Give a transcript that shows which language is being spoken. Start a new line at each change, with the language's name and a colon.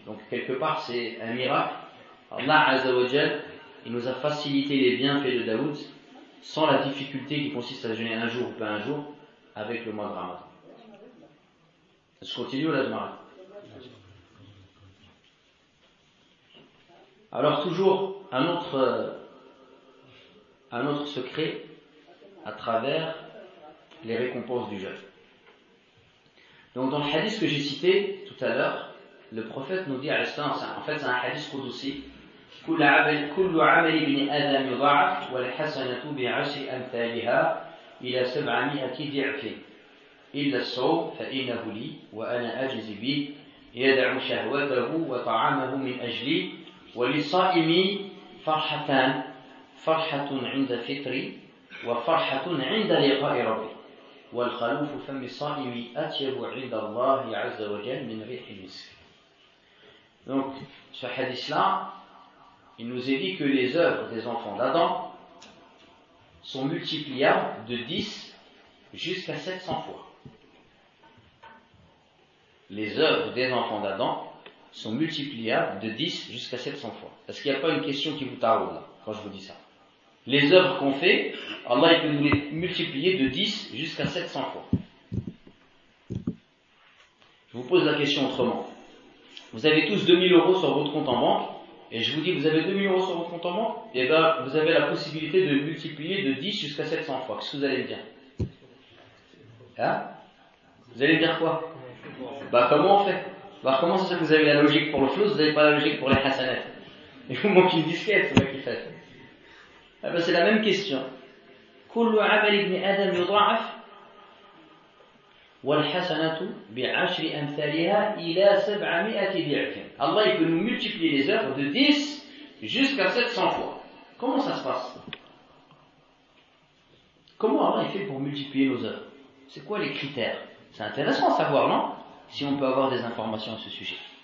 French: Donc quelque part, c'est un miracle. Allah Azza wa Jal, il nous a facilité les bienfaits de Daoud sans la difficulté qui consiste à jeûner un jour ou pas un jour avec le mois de Ramadan. Je continue ou là je m'arrête? Alors toujours un autre secret à travers les récompenses du jeûne. Donc dans le hadith que j'ai cité tout à l'heure, le prophète nous dit à l'instant, en fait c'est un hadith qudsi,
Arabic: كل عمل ابن آدم يضاعف والحسنة بعشر أمثالها إلى 700 ضعف إلا الصوم فإنه لي وأنا أجزي به يدع شهوته وطعامه من أجلي وللصائم فرحتان فرحة عند فطري وفرحة عند لقاء ربي والخلوف فم الصائم أطيب عند الله عز وجل من ريح المسك.
French: Donc ce hadith-là, il nous est dit que les œuvres des enfants d'Adam sont multipliables de 10 jusqu'à 700 fois. Les œuvres des enfants d'Adam sont multipliables de 10 jusqu'à 700 fois. Est-ce qu'il n'y a pas une question qui vous taraude là, quand je vous dis ça? Les œuvres qu'on fait, Allah il peut nous les multiplier de 10 jusqu'à 700 fois. Je vous pose la question autrement. Vous avez tous 2000 € sur votre compte en banque, et je vous dis, vous avez 2000 € sur votre compte en banque, et bien vous avez la possibilité de multiplier de 10 jusqu'à 700 fois. Qu'est-ce que vous allez me dire? Hein? Vous allez me dire quoi? Comment on fait? Comment c'est ça que vous avez la logique pour le flou, vous n'avez pas la logique pour les hasanat? Il vous manque une disquette, c'est moi qui fait. C'est la même question.
Arabic: كل عمل ابن آدم يضاعف والحسنة بعشر أمثالها إلى 700 ضعف.
French: Allah il peut nous multiplier les œuvres de 10 jusqu'à 700 fois. Comment ça se passe? Comment Allah il fait pour multiplier nos œuvres? C'est quoi les critères? C'est intéressant à savoir, non? Si on peut avoir des informations à ce sujet.